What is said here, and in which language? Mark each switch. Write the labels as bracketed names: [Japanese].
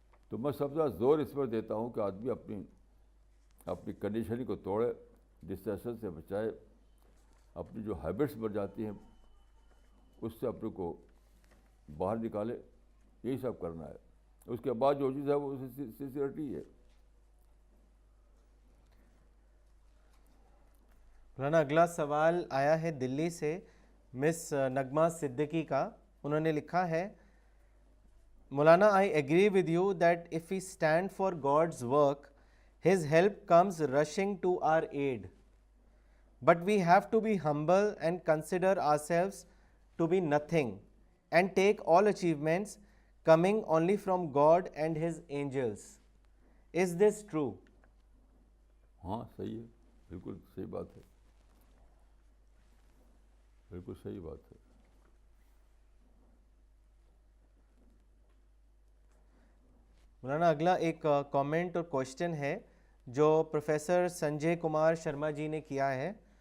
[Urdu] تو میں سب سے زیادہ زور اس پر دیتا ہوں کہ آدمی اپنی کنڈیشننگ کو توڑے, ڈسٹریکشن سے بچائے, اپنی جو ہیبٹس بن جاتی ہیں اس سے اپنے کو باہر نکالے. یہی سب کرنا ہے. اس کے بعد جو چیز ہے وہ سنسیئرٹی ہے. مولانا اگلا سوال آیا ہے دلی سے, مس نغمہ صدیقی کا. انہوں نے لکھا ہے, مولانا [English] I agree with you that if we stand for God's work, His help comes rushing to our aid. But we have to be humble and consider ourselves to be nothing and take all achievements coming only from God and His angels. Is this true? [Urdu] ہاں صحیح ہے، بالکل صحیح بات ہے، بالکل صحیح بات ہے. مولانا اگلا ایک کامنٹ اور کوشچن ہے جو پروفیسر سنجے کمار شرما جی نے کیا ہے.